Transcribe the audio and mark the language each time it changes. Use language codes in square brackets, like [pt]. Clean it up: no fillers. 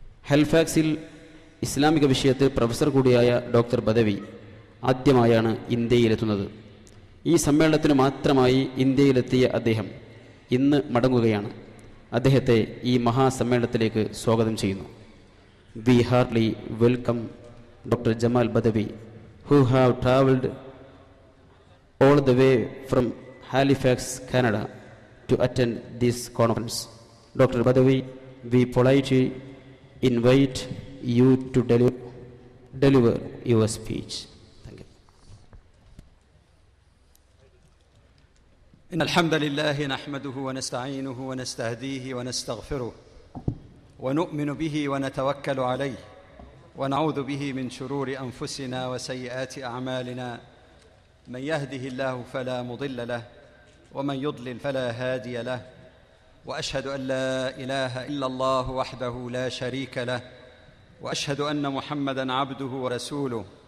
[ml] ഹെൽഫാക്സിൽ ഇസ്ലാമിക വിഷയത്തിൽ പ്രൊഫസർ കൂടിയായ ഡോക്ടർ ബദവി ആദ്യമായാണ് ഇന്ത്യയിലെത്തുന്നത്. ഈ സമ്മേളനത്തിന് മാത്രമായി ഇന്ത്യയിലെത്തിയ അദ്ദേഹം ഇന്ന് മടങ്ങുകയാണ്. അദ്ദേഹത്തെ ഈ മഹാസമ്മേളനത്തിലേക്ക് സ്വാഗതം ചെയ്യുന്നു. [en] We heartily welcome Dr. Jamal Badawi, who have travelled all the way from Halifax, Canada to attend this conference. Dr. Badawi, we politely invite you to deliver your speech. Thank you. [ar] إن الحمد لله نحمده ونستعينه ونستهديه ونستغفره ونؤمن به ونتوكل عليه ونعوذ به من شرور أنفسنا وسيئات أعمالنا من يهده الله فلا مضل له ومن يضلل فلا هادي له وأشهد أن لا إله إلا الله وحده لا شريك له وأشهد أن محمدًا عبده ورسوله.